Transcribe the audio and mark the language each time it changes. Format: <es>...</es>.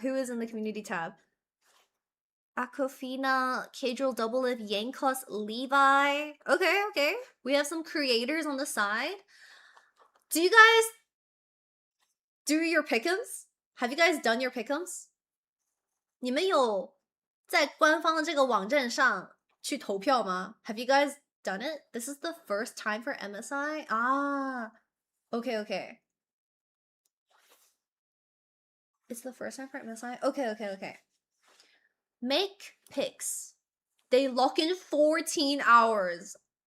<en>Who is in the community tab? Aquafina, Cadril Doublelift, Yankos, Levi. Okay. We have some creators on the side. Do you guys do your pick'ems? Have you guys done your pick'ems?</en> <zh>你们有在官方的这个网站上去投票吗？</zh> <en>Have you guys done it? This is the first time for MSI? Ah, okay. It's the first time for MSI? Okay. Make picks. They lock in 14 hours.</en>